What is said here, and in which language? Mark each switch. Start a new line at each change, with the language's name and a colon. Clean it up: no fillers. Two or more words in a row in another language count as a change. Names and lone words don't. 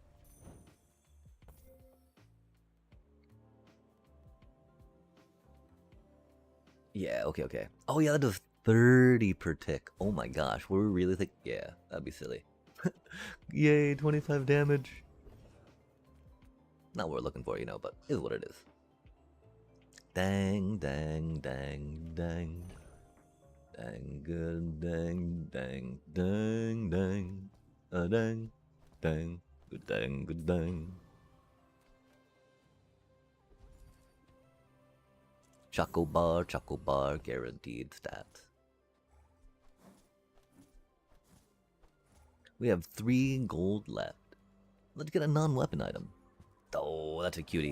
English: Yeah, okay. Oh yeah, that does 30 per tick. Oh my gosh, were we really think? Yeah, that'd be silly. Yay, 25 damage. Not what we're looking for, you know, but is what it is. Dang. Dang good, dang. Good dang. Choco bar, guaranteed stats. We have 3 gold left. Let's get a non-weapon item. Oh, that's a cutie.